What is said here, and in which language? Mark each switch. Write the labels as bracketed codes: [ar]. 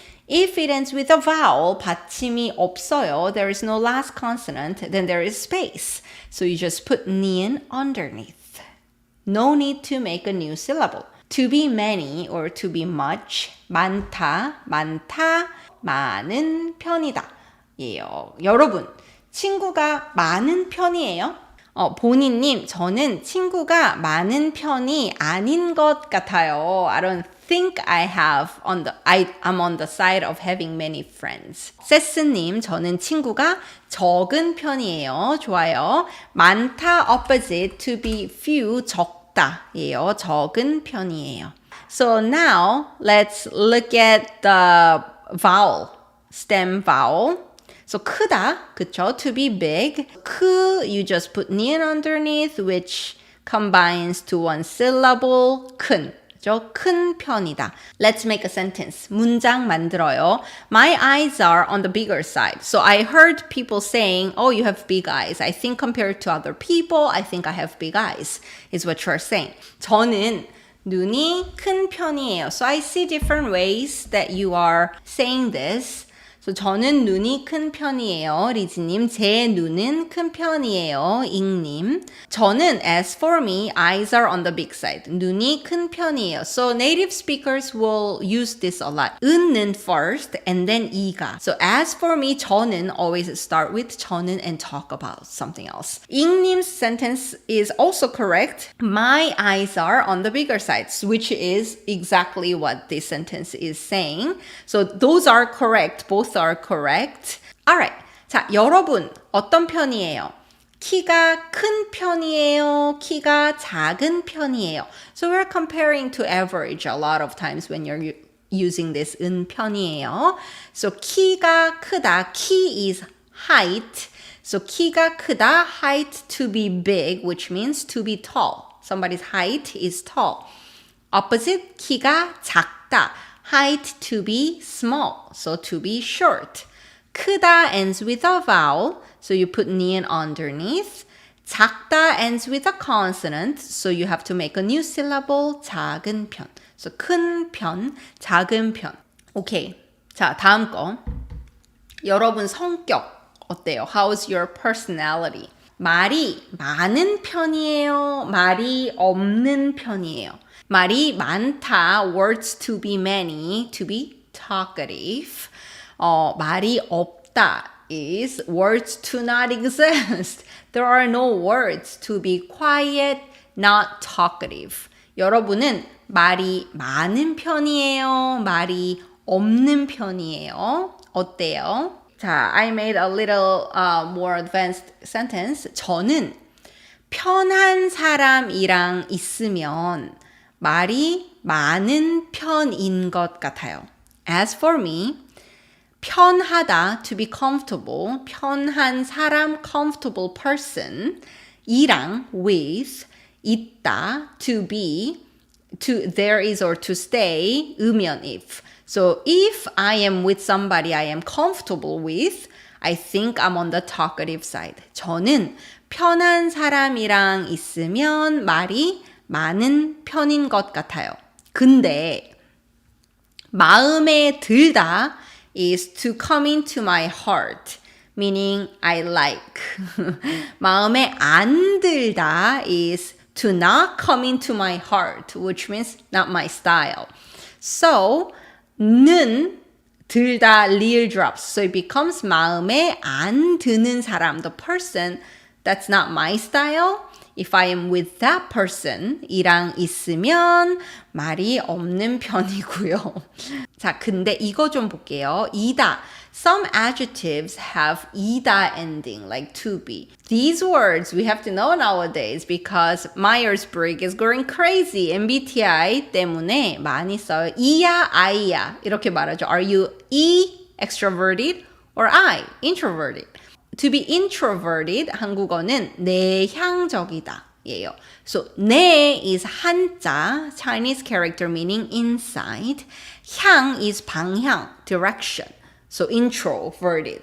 [en] If it ends with a vowel, [ko] 받침이 없어요, [en] there is no last consonant, then there is space, so you just put 니은 underneath. No need to make a new syllable. to be many or to be much, 많다, 많다, [ko] 많은 편이다. 예요. 여러분, 친구가 많은 편이에요? 본인님, 저는 친구가 많은 편이 아닌 것 같아요. [en] I don't think I'm on the side of having many friends. [ko] 세스님, 저는 친구가 적은 편이에요. 좋아요. [en] 많다, opposite, to be few, 적다. [ko] 예요. 적은 편이에요. [en] So now, let's look at the vowel, stem vowel. So 크다, [ko] 그쵸? [en] To be big. 크, you just put nian underneath, which combines to one syllable. [ko] 큰, 그죠? 큰 편이다. [en] Let's make a sentence. [ko] 문장 만들어요. [en] My eyes are on the bigger side. So I heard people saying, oh, you have big eyes. I think compared to other people, I think I have big eyes, is what you're saying. [ko] 저는 눈이 큰 편이에요. [en] So I see different ways that you are saying this. [ko] So 저는 눈이 큰 편이에요. 리즈님, 제 눈은 큰 편이에요. [en] 잉님, [ko] 저는 [en] as for me, eyes are on the big side. [ko] 눈이 큰 편이에요. [en] So native speakers will use this a lot. 은는 first and then 이가. So as for me, 저는 always start with 저는 and talk about something else. 잉님's sentence is also correct. My eyes are on the bigger side, which is exactly what this sentence is saying. So those are correct. Both are correct. Alright. [ko] 자, 여러분 어떤 편이에요? 키가 큰 편이에요? 키가 작은 편이에요? [en] So we're comparing to average a lot of times when you're using this 은 편이에요. So [ko] 키가 크다. [en] 키 is height. [ko] So 키가 크다. [en] Height to be big, which means to be tall. Somebody's height is tall. [ko] Opposite, 키가 작다. [en] Height to be small, so to be short. 크다 ends with a vowel, so you put nian underneath. 작다 ends with a consonant, so you have to make a new syllable. [ko] 작은 편. So 큰 편, 작은 편. 오케이. 자, 다음 거. 여러분 성격 어때요? [en] How's your personality? [ko] 말이 많은 편이에요? 말이 없는 편이에요? 말이 많다, [en] words to be many, to be talkative. [ko] 말이 없다 [en] is words to not exist. There are no words to be quiet, not talkative. [ko] 여러분은 말이 많은 편이에요? 말이 없는 편이에요? 어때요? [en] 자, I made a little more advanced sentence. [ko] 저는 편한 사람이랑 있으면 말이 많은 편인 것 같아요. [en] As for me, 편하다, to be comfortable, 편한 사람, comfortable person, 이랑, with, 있다, to be, to there is or to stay, 으면 if. So if I am with somebody I am comfortable with, I think I'm on the talkative side. [ko] 저는 편한 사람이랑 있으면 말이 많은 편인 것 같아요. 근데 마음에 들다 [en] is to come into my heart, meaning I like. [ko] 마음에 안 들다 [en] is to not come into my heart, which means not my style. So, 는 들다 real drops. So it becomes [ko] 마음에 안 드는 사람, [en] the person that's not my style. If I am with that person, [ko] 이랑 있으면 말이 없는 편이고요. 자, 근데 이거 좀 볼게요. 이다. [en] Some adjectives have 이다 ending, like to be. These words we have to know nowadays because Myers-Briggs is going crazy. [ko] MBTI 때문에 많이 써요. 이야, I야 이렇게 말하죠. [en] Are you E, extroverted, or I, introverted? To be introverted, [ko] 한국어는 내향적이다. 예요. [en] So, 내 is 한자, Chinese character meaning inside. 향 is 방향, direction. So, introverted.